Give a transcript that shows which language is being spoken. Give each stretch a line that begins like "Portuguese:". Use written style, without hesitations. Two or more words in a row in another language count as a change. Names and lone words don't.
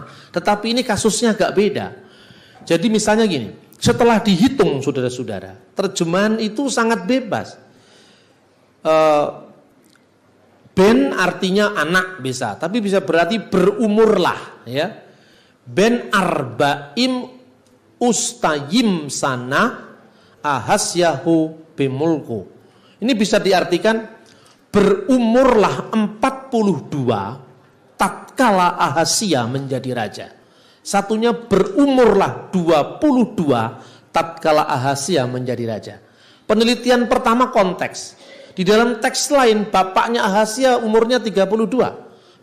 Indonesian: Tetapi ini kasusnya agak beda. Jadi misalnya gini, setelah dihitung saudara-saudara, terjemahan itu sangat bebas. Ben artinya anak bisa, tapi bisa berarti berumurlah ya.
Hebrew: בן ארבעים ושתים שנה אחזיהו במלכו.
Indonesian: Ini bisa diartikan berumurlah 42 tatkala Ahazia menjadi raja. Satunya berumurlah 22 tatkala Ahazia menjadi raja. Penelitian pertama konteks. Di dalam teks lain bapaknya Ahazia umurnya 32.